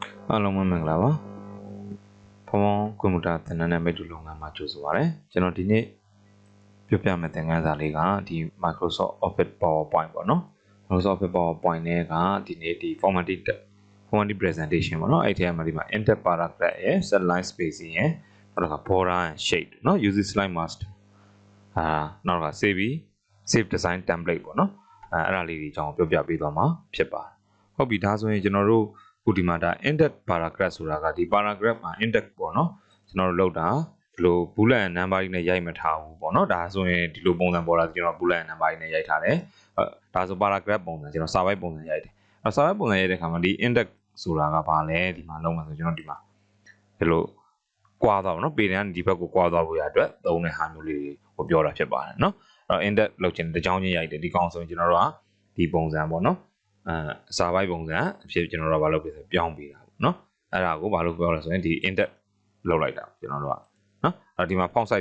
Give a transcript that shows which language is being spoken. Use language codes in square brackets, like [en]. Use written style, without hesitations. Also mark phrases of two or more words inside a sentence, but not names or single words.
[my] အားလုံးမင်္ဂလာပါဖုန်းကွန်ပျူတာသင်တန်းနဲ့မိတ်တူလုပ်ငန်းမှာကြိုဆိုပါရစေကျွန်တော်ဒီနေ့ပြောပြမယ့်သ င်ခန်းစာလေးကဒီ Microsoft Office PowerPoint ပေါ့နော် Microsoft Office PowerPoint နဲ့ကဒီနေ့ဒီ [en] formatting presentation [my] ပေါ့နော်အဲ့ဒီမှာဒီမှာ [en] index paragraph [my] ရယ် [en] set line spacing [my] ရယ်နောက်က [en] border and shape [my] နော် [en] use slide master [my] နောက်က [en] save design template [my] ပေါ့နော်အဲ့ဒါလေးတွေအကြောင်းပြောပြပေးသွားမှာဖြစ်ပါတယ်ဟုတ်ပြီဒါဆိုရင်ကျွန်တော်တို့ခုဒီမှာဒါ [en] index paragraph [my] ဆိုတာကဒီ paragraph မှာ index ပေါ့နော်ကျွန်တော်တို့လောက်တာဒီလို [en] bullet and number [my] နဲ့ရိုက်မထားဘူးပေါ့နော်ဒါဆိုရင်ဒီလိုပုံစံပေါ်လာကျွန်တော် [en] bullet and number [my] နဲ့ရိုက်ထားတယ်ဒါဆို paragraph ပုံစံကျွန်တော်စာပိုက်ပုံစံရိုက်တယ်စာပိုက်ပုံစံရိုက်တဲ့ခါမှာဒီ index ဆိုတာကဘာလဲဒီမှာလုံးမှာဆိုကျွန်တော်ဒီမှာဒီလိုကွာသွားပါနော်ပေတန်းဒီဘက်ကိုကွာသွားဖို့ရအတွက်သုံးတဲ့ဟာမျိုး လေးကိုပြောတာဖြစ်ပါတယ်နော်အဲ့တော့ index လောက်ချင်တဲ့ကြောင်းချင်းရိုက်တယ်ဒီကောင်ဆိုရင်ကျွန်တော်တို့ကဒီပုံစံပေါ့နော်စာပိုက်ပုံစံအဖြစ်ကျွန်တော်တို့ကဘာလုပ်ပေးဆိုပြောင်းပေးတာပေါ့နော်အဲ့ဒါကိုဘာလို့ပြောလဲဆိုရင်ဒီ index လောက်လိုက်တာကျွန်တော်တို့ကနော်အဲ့ဒီမှာ [en] font size